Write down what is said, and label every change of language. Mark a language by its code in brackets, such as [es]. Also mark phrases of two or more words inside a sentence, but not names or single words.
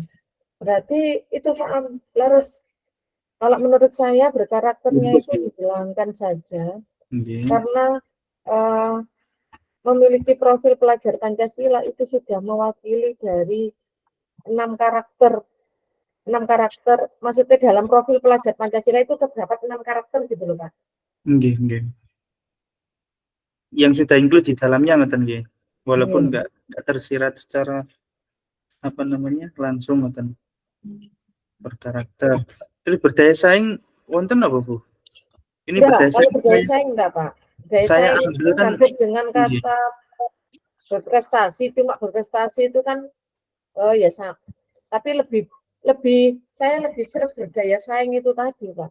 [id] Berarti itu Pak harus, kalau menurut saya berkarakternya itu dihilangkan saja. [jv] Nggih. [id] Karena memiliki profil pelajar Pancasila itu sudah mewakili dari 6 karakter. 6 karakter, maksudnya dalam profil pelajar Pancasila itu terdapat 6 karakter gitu loh Pak. [jv] Nggih, nggih. [id] Yang sudah include di dalamnya [jv] ngoten nggih. [id] Walaupun enggak tersirat secara apa namanya? Langsung ngoten. Berkarakter. Terus berdaya saing wonten apa Bu? Ini berdaya saing. Berdaya saing enggak Pak? Berdaya Saya saing itu ambil kan hampir dengan kata berprestasi, cuma berprestasi itu kan ya tapi saya lebih sering berdaya saing itu tadi Pak.